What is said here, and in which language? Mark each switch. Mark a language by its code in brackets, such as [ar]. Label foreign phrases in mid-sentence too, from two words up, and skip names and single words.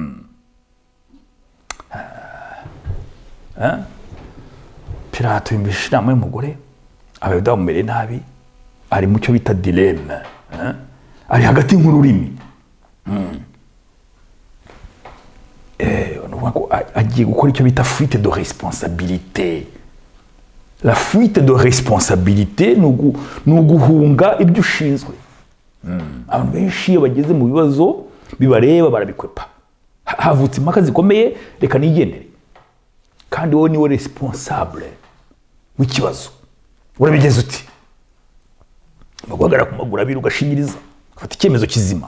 [rw] Pilato yumvise inama y'umugore, abayuda bamumereye nabi, ari mu cyo bita dilemme, ari hagati nk'ururimi. Agiye gukora icyo bita [fr] fuite de responsabilité. La fuite de responsabilité [rw] ni uguhunga ibyo ushinzwe. Abantu benshi iyo bageze mu bibazo bibareba barabikwepa. Havutse impaka zikomeye, reka nigendere. Kandi wowe niwe responsable w'ikibazo. Urabigeze uti? Bagwagara ku maguru abiri ugashingiriza, ufata icyemezo kizima.